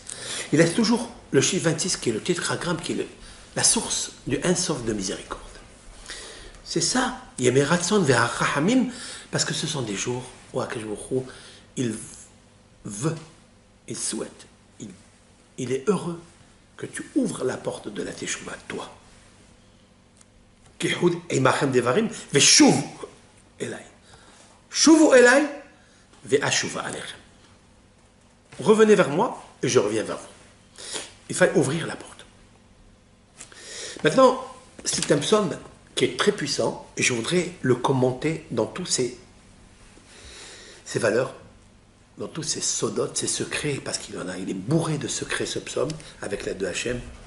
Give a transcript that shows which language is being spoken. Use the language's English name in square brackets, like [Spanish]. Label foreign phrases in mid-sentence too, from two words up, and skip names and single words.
[French] Il laisse toujours le chiffre 26 qui est le tétragramme, qui est la source du Un Sof de miséricorde. C'est ça, [Hebrew] ימי רצון ורחמים, [French] parce que ce sont des jours où Akashbourou, il veut, il souhaite, il est heureux que tu ouvres la porte de la Teshuvah, toi. [Hebrew] קחו עמכם דברים, ושובו אלי. שובו אלי, ואשובה אליכם. [French] Revenez vers moi et je reviens vers vous. Il faut ouvrir la porte. Maintenant, c'est un psaume qui est très puissant et je voudrais le commenter dans tous ses valeurs, dans tous ses sodotes, ses secrets, parce qu'il en a, il est bourré de secrets ce psaume, avec l'aide de Hachem.